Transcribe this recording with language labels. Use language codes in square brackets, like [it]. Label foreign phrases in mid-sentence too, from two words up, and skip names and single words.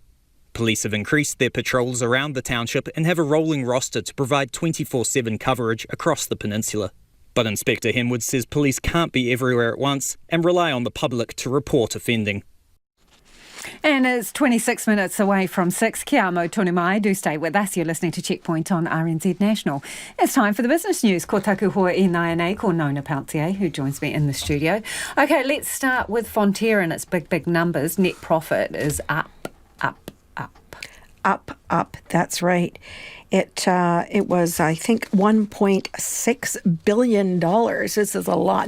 [en] Police have increased their patrols around the township and have a rolling roster to provide 24/7 coverage across the peninsula. But Inspector Henwood says police can't be everywhere at once and rely on the public to report offending. And it's 26 minutes away from 6. [mi] Kia amo tonu mai. [en] Do stay with us. You're listening to Checkpoint on RNZ National. It's time for the business news. [mi] Ko taku hoa I nai ko Nona Peltier, [en] who joins me in the studio. OK, let's start with Fonterra and its big numbers. Net profit is up. That's right. It was, I think, $1.6 billion. This is a lot.